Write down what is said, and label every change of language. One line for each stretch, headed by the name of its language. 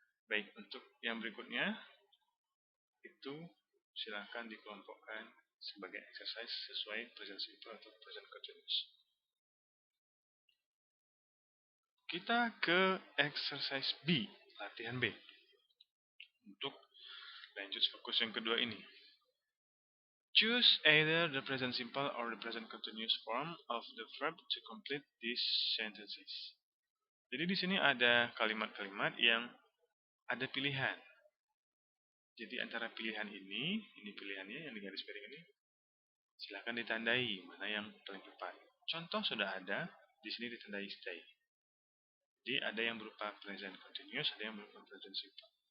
Indonesian: Baik, untuk yang berikutnya itu silakan dikelompokkan sebagai exercise sesuai present simple atau present continuous. Kita ke exercise B, latihan B. Untuk lanjut fokus yang kedua ini.
English: Choose either the present simple or the present continuous form of the verb to complete these sentences.
Indonesian: Jadi di sini ada kalimat-kalimat yang ada pilihan. Jadi antara pilihan ini pilihannya yang di garis miring ini, silakan ditandai mana yang paling tepat. Contoh sudah ada, di sini ditandai stay. Jadi ada yang berupa present continuous, ada yang berupa present simple.